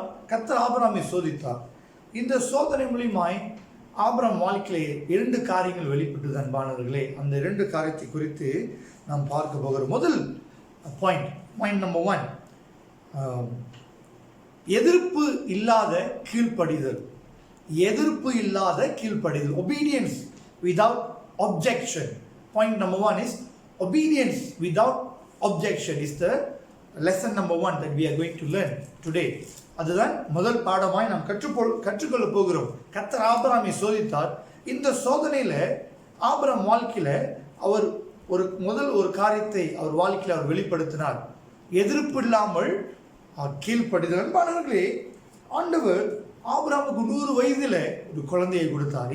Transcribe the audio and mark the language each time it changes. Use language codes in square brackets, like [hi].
[ta] கர்த்தர் ஆபிரகாமை சோதித்தார். இந்த சோதனை மூலமாய் ஆபிரகாம் வாழ்க்கையிலே 2 காரியங்கள் வெளிப்பட்டது. அன்பானவர்களே, அந்த 2 காரியத்தை குறித்து நாம் பார்க்க போகிறோம். முதல் பாயிண்ட் நம்பர் 1, எதிர்ப்பு இல்லாத கீழ்ப்படிதல். எதிர்ப்பு இல்லாத கீழ்ப்படிதல். [en] Obedience without objection. Point number 1 is obedience without objection is the lesson number 1 that we are going to learn today. [ta] அதுதான் முதல் பாடமாய் நாம் கற்றுக்கொள்ள போகிறோம். கர்த்தர் ஆபிரகாமை சோதித்தார். இந்த சோதனையில் ஆபிரகாம் வாழ்க்கையில் அவர் ஒரு காரியத்தை அவர் வாழ்க்கையில் அவர் வெளிப்படுத்தினார். எதிர்ப்பு இல்லாமல் கீழ்ப்படிதல். அன்பானவர்களே, ஆண்டவர் ஆபிரகாமுக்கு 100 வயதில் ஒரு குழந்தையை கொடுத்தார்.